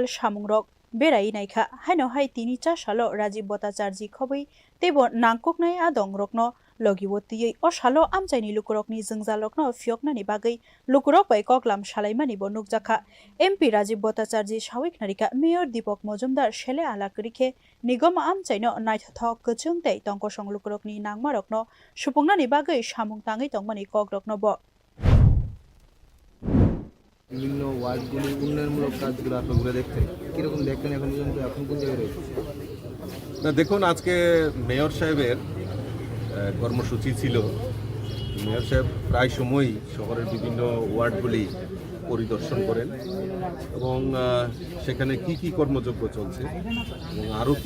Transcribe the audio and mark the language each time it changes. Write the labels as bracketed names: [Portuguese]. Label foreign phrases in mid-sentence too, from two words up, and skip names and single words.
[Kok Borok] सामुंरक बेराई नाइखा हाइनो हाइ तिनि चा सालो राजीव भट्टाचार्य खबै तेबो नांकुकनाय आदं रखनो लगिवती असालो आमचाइनि लुकुरकनि जोंजालकनो फियकनानि बागै लुकुरक बै ककलाम सालाइमानिबो नुकजाखा एमपी राजीव भट्टाचार्य साविक नारिका मेयर दीपक मजुमदार शेले आलाकरिखे निगम आमचाइनो नाइथाथक गचों तै तंकसं लुकुरकनि नांमारकनो सुपुंनानि बागै सामुं ताङै तंमानि ककरकनो ब [Bangla] বিভিন্ন ওয়ার্ডগুলি উন্নয়নমূলক কাজগুলো আপনারা ঘুরে দেখছেন কিরকম দেখছেন এখন পর্যন্ত এখন কোন জায়গায় রয়েছে না দেখুন আজকে মেয়র সাহেবের কর্মসূচি ছিল মেয়র সাহেব প্রায় সময়ই শহরের বিভিন্ন ওয়ার্ডগুলি পরিদর্শন করেন এবং সেখানে কি কর্মযজ্ঞ চলছে এবং আরও কি